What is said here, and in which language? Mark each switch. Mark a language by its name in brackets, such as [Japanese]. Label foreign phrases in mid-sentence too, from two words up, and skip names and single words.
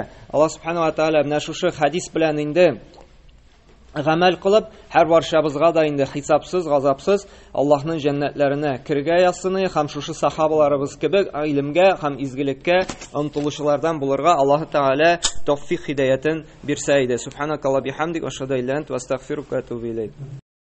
[Tatar] Аллаһ [Arabic] سبحانه وتعالى [Tatar] менә шушы хадис белән инде гамәл кылып, һәр барчабызга да инде хисапсыз, газапсыз Аллаһның җәннәтләренә кергә ясыны һәм шушы сахабаларыбыз кебек гыйлемгә һәм изгелеккә омтылучылардан булырга Аллаһ Тәгалә тәүфик хидаятын бирсә иде. [Arabic] سبحانك اللهم بحمدك أشهد أن لا إله إلا أنت أستغفرك وأتوب إليك.